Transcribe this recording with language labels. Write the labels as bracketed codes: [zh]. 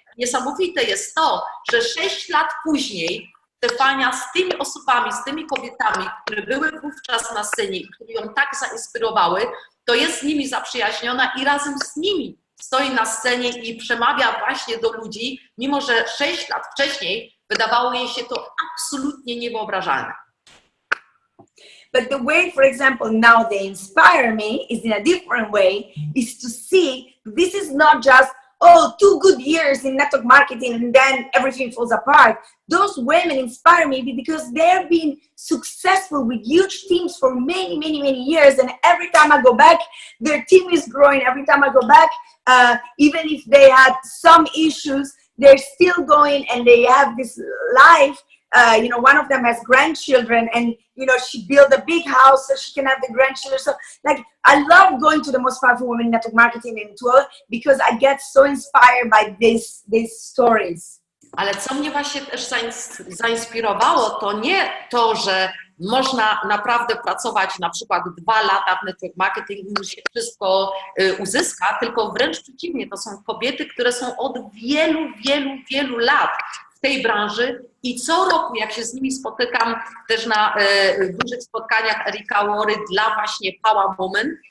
[pl] Niesamowite jest to, że 6 lat później Stefania z tymi osobami, z tymi kobietami, które były wówczas na scenie i które ją tak zainspirowały, to jest z nimi zaprzyjaźniona i razem z nimi stoi na scenie i przemawia właśnie do ludzi, mimo że 6 lat wcześniej wydawało jej się to absolutnie niewyobrażalne. [en] But the way, for example, now they inspire me is in a different way, is to see this is not just, oh, 2 good years in network marketing and then everything falls apart. Those women inspire me because they've been successful with huge teams for many, many, many years. And every time I go back, their team is growing. Every time I go back, even if they had some issues, they're still going and they have this life. You know, one of them has grandchildren, and you know, she built a big house so she can have the grandchildren. So like, I love going to the most powerful women in network marketing and tour because I get so inspired by these stories. [pl] Ale co mnie właśnie też zainspirowało, to nie to, że można naprawdę pracować na przykład 2 lata w network marketing i już się wszystko uzyska, tylko wręcz przeciwnie, to są kobiety, które są od wielu, wielu, wielu lat w tej branży i co roku, jak się z nimi spotykam też na dużych spotkaniach Erika Łory dla właśnie Power Woman,